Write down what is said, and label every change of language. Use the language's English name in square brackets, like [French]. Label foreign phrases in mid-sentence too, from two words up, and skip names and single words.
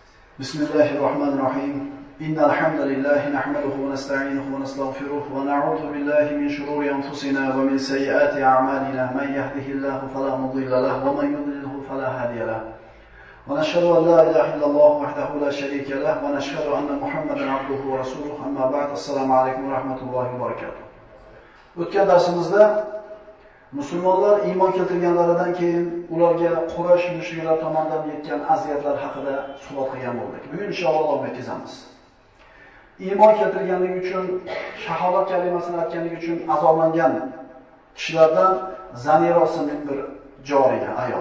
[Arabic] بسم الله الرحمن الرحيم إن الحمد لله نحمده ونستعينه ونستغفره ونعوذ بالله من شرور أنفسنا ومن سيئات أعمالنا من يهده الله فلا مضل له ومن يضلله فلا هادي له ونشهد أن لا إله إلا الله وحده لا شريك له ونشهد أن محمدا عبده ورسوله أما بعد السلام عليكم ورحمة الله وبركاته. [Uzbek] O'tgan darsimizda musulmonlar iymon keltirganlaridan keyin ularga Quraysh mushriklari tomonidan yetgan aziyatlar haqida suhbat qilgan bo'ldik. Bugun inshaalloh davom etamiz. Iymon keltirganligi uchun, shahodat kalimasini aytganligi uchun azoblangan kishilardan Zanira ismli bir joriya ayol.